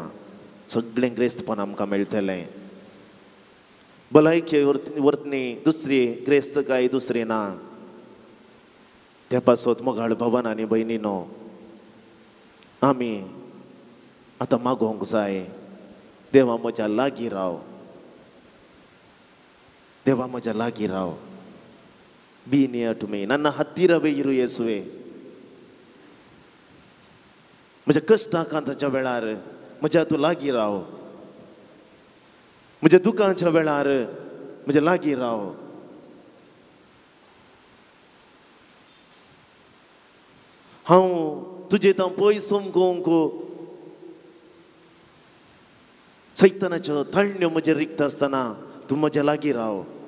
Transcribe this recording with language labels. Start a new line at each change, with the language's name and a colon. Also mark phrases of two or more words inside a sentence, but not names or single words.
Konkani: सगळें ग्रेस्तपण आमकां मेळटलें. भलायकी वर्तनी दुसरी ग्रेस्त काय दुसरी ना. त्या पासत मोगाळ भवन आनी भयणीनो आमी आतां मागोवंक जाय. देवा म्हज्या लागीं राव, देवा म्हज्या लागीं राव.
English: Be near to me.
Kannada: ನನ್ನ ಹತ್ತಿರವೇ ಇರು ಯೇಸುವೆ.
Konkani: म्हज्या कश्टाकांताच्या वेळार म्हज्या तूं लागीं राव. म्हज्या दुखाच्या वेळार म्हज्या लागीं राव. हांव तुजे तां पयस सोमकोंक सैतानाच्यो थंड्यो म्हजे रिक्त आसतना तूं म्हज्या लागीं राव.